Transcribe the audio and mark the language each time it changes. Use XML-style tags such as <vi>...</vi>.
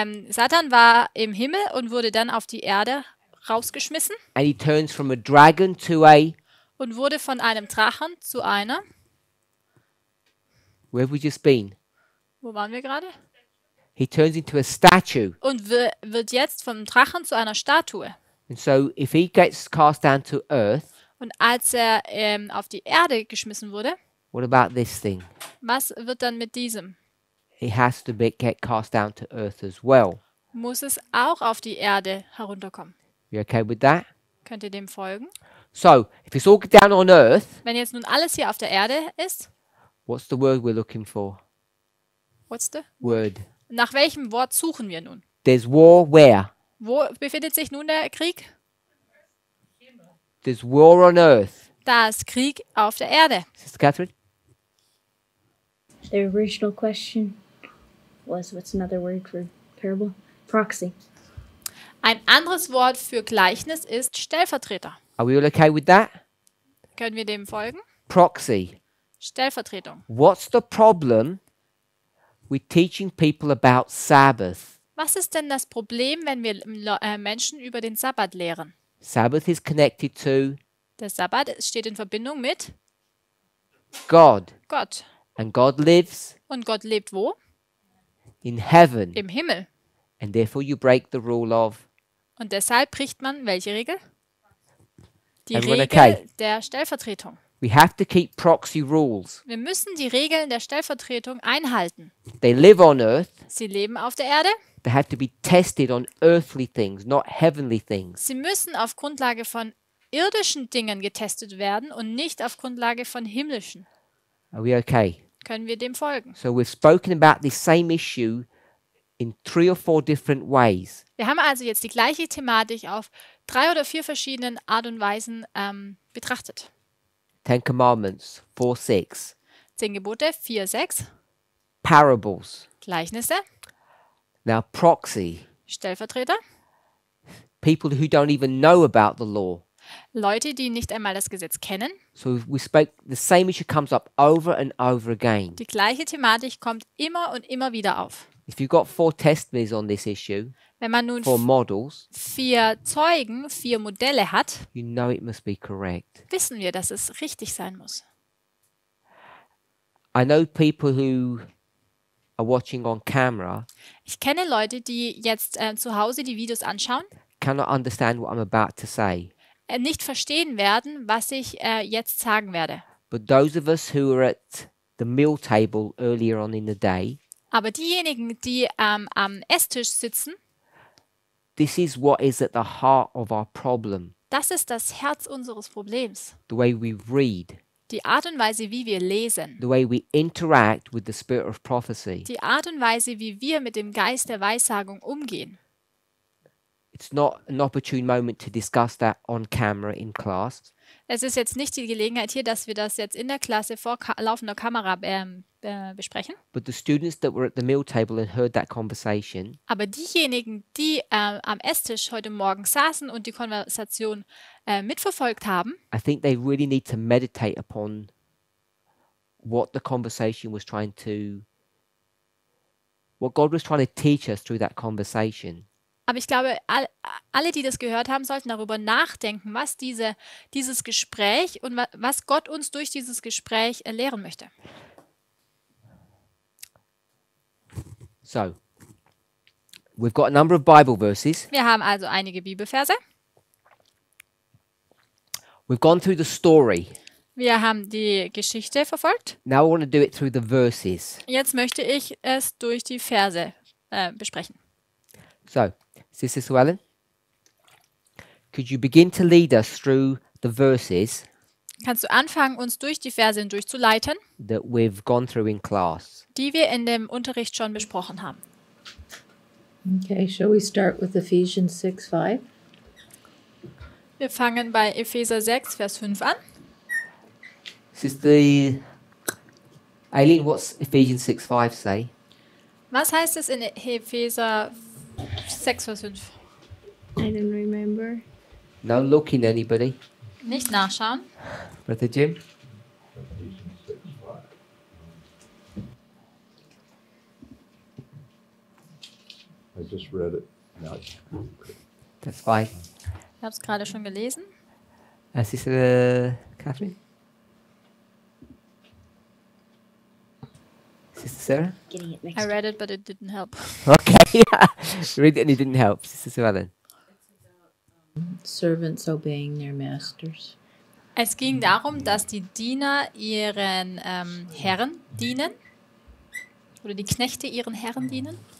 <de>Satan war im Himmel und wurde dann auf die Erde rausgeschmissen</de> <en>And he turns from a dragon to a...</en> <de>und wurde von einem Drachen zu einer.</de> <en>Where have we just been?</en> <de>Wo waren wir gerade?</de> <en>He turns into a statue.</en> <de>Und wird jetzt vom Drachen zu einer Statue.</de> <en>And so if he gets cast down to earth,</en> <de>Und als er auf die Erde geschmissen wurde,</de> <en>what about this thing?</en> <de>was wird dann mit diesem?</de> <en>It has to get cast down to earth as well.</en> <de>Muss es auch auf die Erde herunterkommen?</de> <en>You okay with that?</en> <de>Könnt ihr dem folgen?</de> <en>So, if it's all down on earth,</en> <de>Wenn jetzt nun alles hier auf der Erde ist,</de> <en>what's the word we're looking for? what's the? Word.</en> <de>Nach welchem Wort suchen wir nun?</de> <en>There's war where?</en> <de>Wo befindet sich nun der Krieg?</de> <en>There's war on earth.</en> <de>Da ist Krieg auf der Erde.</de> <en>Sister Catherine? The original question was, what's another word for parable? Proxy.</en> <de>Ein anderes Wort für Gleichnis ist Stellvertreter.</de> <en>Are we all okay with that?</en> <de>Können wir dem folgen?</de> <en>Proxy.</en> <de>Stellvertretung.</de> <en>What's the problem with teaching people about Sabbath?</en> <de>Was ist denn das Problem, wenn wir Menschen über den Sabbat lehren?</de> <en>Sabbath is connected to</en> <de>Der Sabbat steht in Verbindung mit</de> <en>God.</en> <de>Gott.</de> <en>And God lives</en> <de>Und Gott lebt wo?</de> <en>in heaven.</en> <de>Im Himmel.</de> <en>And therefore you break the rule of...</en> <de>Und deshalb bricht man welche Regel? Die</de> <en>Everyone</en> <de>Regel</de> <en>okay?</en> <de>der Stellvertretung.</de> <en>We have to keep proxy rules.</en> <de>Wir müssen die Regeln der Stellvertretung einhalten.</de> <en>They live on earth.</en> <de>Sie leben auf der Erde.</de> <en>They have to be tested on earthly things, not heavenly things.</en> <de>Sie müssen auf Grundlage von irdischen Dingen getestet werden und nicht auf Grundlage von himmlischen.</de> <en>Are we okay?</en> <de>Können wir dem folgen?</de> <en>So we've spoken about this same issue in 3 or 4 different ways.</en> <de>Wir haben also jetzt die gleiche Thematik auf 3 oder 4 verschiedenen Art und Weisen betrachtet.</de> <en>10 Commandments, 4, 6.</en> <de>10 Gebote, 4, 6.</de> <en>Parables.</en> <de>Gleichnisse,</de> <en>Now proxy.</en> <de>Stellvertreter.</de> <en>People who don't even know about the law.</en> <de>Leute, die nicht einmal das Gesetz kennen.</de> <en>So we spoke, the same issue comes up over and over again.</en> <de>Die gleiche Thematik kommt immer und immer wieder auf.</de> <en>If you've got 4 testimonies on this issue,</en> <de>Wenn man nun</de> <en>4 models,</en> <de>4 Zeugen, 4 Modelle hat,</de> <en>you know it must be correct.</en> <de>wissen wir, dass es richtig sein muss.</de> <en>I know people who are watching on camera</en> <de>Ich kenne Leute, die jetzt zu Hause die Videos anschauen,</de> <en>cannot understand what I'm about to say.</en> <de>Nicht verstehen werden, was ich jetzt sagen werde.</de> <en>But those of us who were at the meal table earlier on in the day,</en> <de>Aber diejenigen, die am Esstisch sitzen,</de> <en>this is what is at the heart of our problem.</en> <de>das ist das Herz unseres Problems.</de> <en>The way we read,</en> <de>Die Art und Weise, wie wir lesen,</de> <en>the way we interact with the spirit of prophecy.</en> <de>die Art und Weise, wie wir mit dem Geist der Weissagung umgehen.</de> <en>It's not an opportune moment to discuss that on camera in class.</en> <de>Es ist jetzt nicht die Gelegenheit hier, dass wir das jetzt in der Klasse vor laufender Kamera besprechen.</de> <en>But the students that were at the meal table and heard that conversation,</en> <de>Aber diejenigen, die am Esstisch heute Morgen saßen und die Konversation mitverfolgt haben,</de> <en>I think they really need to meditate upon what the conversation was what God was trying to teach us through that conversation.</en> <de>aber ich glaube, alle, die das gehört haben, sollten darüber nachdenken, was dieses Gespräch und was Gott uns durch dieses Gespräch lehren möchte.</de> <en>So, we've got a number of Bible verses.</en> <de>Wir haben also einige Bibelverse.</de> <en>We've gone through the story.</en> <de>Wir haben die Geschichte verfolgt.</de> <en>Now I want to do it through the verses.</en> <de>Jetzt möchte ich es durch die Verse besprechen.</de> <en>So, Sister Sue Ellen, could you begin to lead us through the verses</en> <de>Kannst du anfangen, uns durch die Verse hindurchzuleiten,</de> <en>that we've gone through in class?</en> <de>die wir in dem Unterricht schon besprochen haben?</de> <en>Okay, shall we start with Ephesians 6:5?</en> <de>Wir fangen bei Epheser 6, Vers 5 an.</de> <en>Sister Aileen, what's Ephesians 6:5 say?</en> <de>Was heißt es in Epheser 6, Vers 5?</de> <en>I don't remember. No looking, anybody?</en> <de>Nicht nachschauen.</de> <en>Brother Jim? I just read it. Now, That's fine.</en> <de>Ich habe es gerade schon gelesen.</de> <en>Sister Catherine? Sister Sarah? Getting it I mixed. read it, but it didn't help. Okay. Read it and it didn't help. Sister Sue Ellen? Servants obeying their masters.</en> <de>Es ging darum, dass die Diener ihren Herren dienen. Oder die Knechte ihren Herren dienen.</de>